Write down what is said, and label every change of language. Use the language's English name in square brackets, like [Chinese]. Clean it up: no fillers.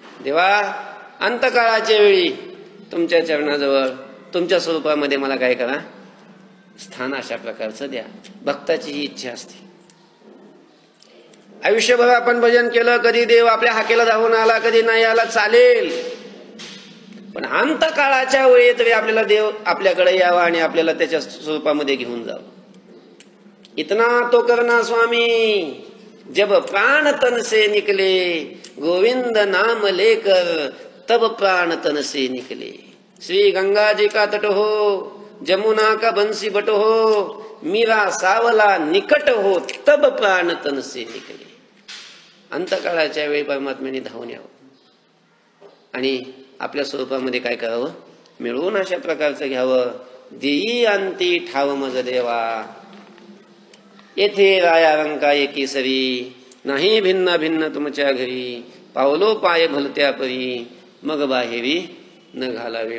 [Marathi] देवा, अंतकाळाच्या वेळी तुमच्या चरणाजवळ तुमच्या स्वरूपामध्ये मला काय करा, स्थान अशा प्रकारचं द्या. भक्ताची ही इच्छा असते. आयुष्यभर आपण भजन केलं, कधी देव आपल्या हाकेला धावून आला, कधी नाही आला, चालेल. पण अंतकाळाच्या वेळी तरी आपल्याला देव आपल्याकडे यावा आणि आपल्याला त्याच्या स्वरूपामध्ये घेऊन जावं. [Hindi] इतना तो करना स्वामी जब प्राण तन से निकले, गोविंद नाम लेकर तब प्राण तन से निकले. श्री गंगा जी का तट हो, जमुना का बंसी बट हो, मीरा सावला निकट हो, तब प्राण तन से निकले. [Marathi] अंतकाळाच्या वेळी परमात्म्याने धावून यावं आणि आपल्या स्वरूपामध्ये काय करावं, मिळवून अशा प्रकारचं घ्यावं. देई अंती ठाव मज देवा, येथे राया रंका एकी सरी, नाही भिन्न भिन्न तुमच्या घरी, पावलो पाय भलत्या परी, मग बाहेरी न घालावे.